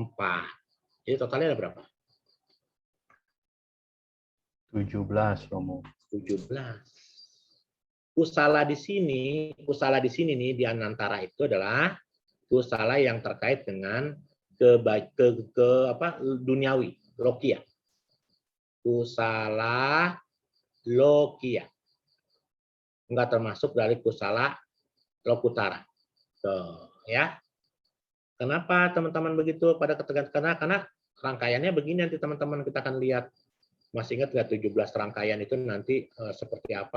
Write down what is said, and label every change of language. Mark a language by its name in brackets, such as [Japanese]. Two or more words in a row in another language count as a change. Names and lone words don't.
[Indonesian] Jadi totalnya ada berapa? 17, Romo. 17. Kusala di sini nih di anantara itu adalah kusala yang terkait dengan duniawi, lokia. [Pali] Kusala lokia. [Indonesian] Enggak termasuk dari [Pali] kusala lokutara. [Indonesian] Tuh, ya. Kenapa teman-teman begitu pada ketergantungan? Karena rangkaiannya begini nanti teman-teman kita akan lihat. Masih ingat nggak 17 rangkaian itu nanti seperti apa?